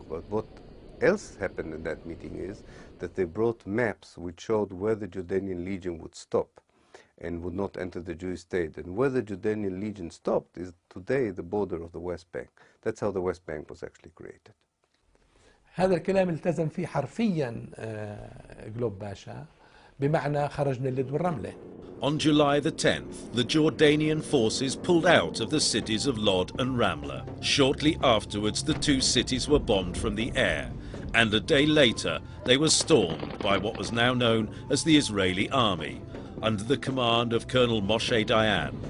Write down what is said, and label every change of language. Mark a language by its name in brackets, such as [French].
[English] But what else happened in that meeting is that they brought maps which showed where the Jordanian Legion would stop and would not enter the Jewish state. And where the Jordanian Legion stopped is today the border of the West Bank. That's how the West Bank was actually created. [Arabic] هذا الكلام التزم فيه حرفيا جلوب باشا بمعنى خرجنا اللد والرملة. [English] On July the 10th, the Jordanian forces pulled out of the cities of Lod and Ramla. Shortly afterwards, the two cities were bombed from the air, and a day later, they were stormed by what was now known as the Israeli army, under the command of Colonel Moshe Dayan.